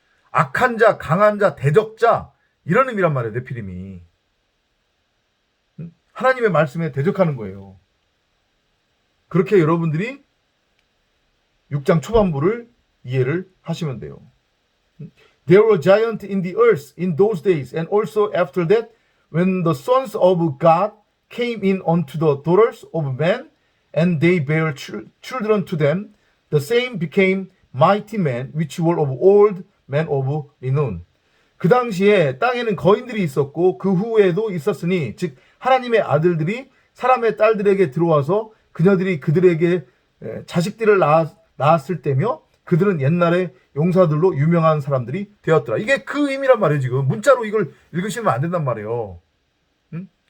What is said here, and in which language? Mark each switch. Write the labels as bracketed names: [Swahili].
[Korean] 악한 자, 강한 자, 대적자 이런 의미란 말이에요. 네피림이. 하나님의 말씀에 대적하는 거예요. 그렇게 여러분들이 6장 초반부를 이해를 하시면 돼요. [English] There were giants in the earth in those days, and also after that, when the sons of God came in unto the daughters of men, and they bare children to them, the same became mighty men, which were of old men of renown. [Korean] 그 당시에 땅에는 거인들이 있었고 그 후에도 있었으니, 즉 하나님의 아들들이 사람의 딸들에게 들어와서 그녀들이 그들에게 자식들을 낳았을 때며 그들은 옛날에 용사들로 유명한 사람들이 되었더라. 이게 그 의미란 말이에요. 지금 문자로 이걸 읽으시면 안 된단 말이에요. 응?